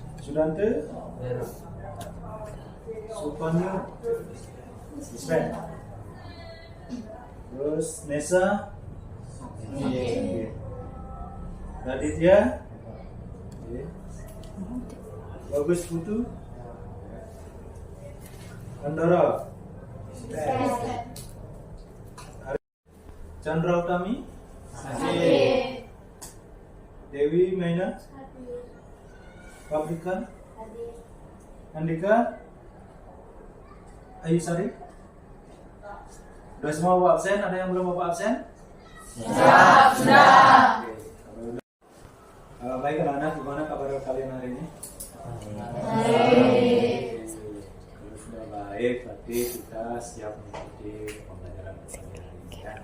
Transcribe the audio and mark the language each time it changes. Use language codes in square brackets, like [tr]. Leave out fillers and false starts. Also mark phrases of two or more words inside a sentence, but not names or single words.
[id] Sudante. Ya. Supanyo. Sven. Terus Nesa. Oke. Raditya. Oke. Bagus Putu. Andara. Chandra Utami. Dewi Maina. Pabrika. Andika. Ayu Sari. Sudah semua Bapak absen? Ada yang belum Bapak absen? Siap, sudah. Baik anak-anak, gimana kabar kalian hari ini? Kalau sudah baik, berarti kita siap mengikuti pembelajaran hari ini ya.